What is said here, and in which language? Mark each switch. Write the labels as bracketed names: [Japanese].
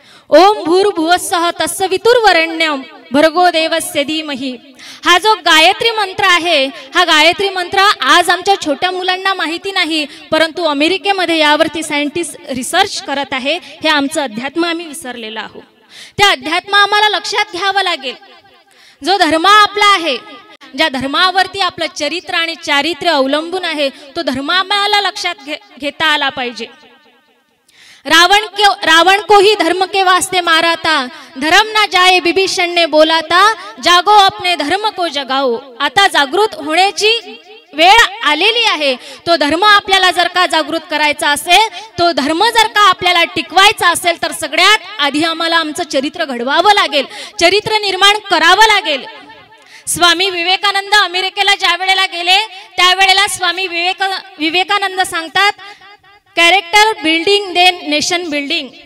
[Sanskrit] ओम भूर्भुवस्सः तत्सवितुर्वरेण्यं भर्गो देवस्य धीमहि, [Marathi] हा जो गायत्री मंत्र आहे, हा गायत्री मंत्र आज आमच्या छोट्या मुलांना माहिती नाही, परंतु अमेरिकेमध्ये यावरती सायंटिस्ट रिसर्च करत आहे। हे आमचं अध्यात्म आम्ही विसरलेलो आहोत। त्या अध्यात्म आम्हाला लक्षात घ्यावं लागेल। जो धर्म आपला आहे, ज्या धर्मावरती आपलं चरित्र आणि चारित्र्य अवलंबून आहे, तो धर्म आम्हाला लक्षात घेता आला पाहिजे। [Hindi] रावण को ही धर्म के वास्ते मारा था, धर्म ना जाए विभीषण ने बोला था, जागो अपने धर्म को जगाओ। [Marathi] आता जागृत होण्याची वेळ आलेली आहे। तो धर्म आपल्याला जर का जागृत करायचा असेल, तो धर्म जर का आपल्याला टिकवायचा असेल तर सगळ्यात आधी आम्हाला आमचं चरित्र घडवावं लागेल, चरित्र निर्माण करावं लागेल। स्वामी विवेकानंद अमेरिकेला ज्या वेळेला गेले त्यावेळेला स्वामी विवेकानंद सांगतात, [English] Character building then nation building.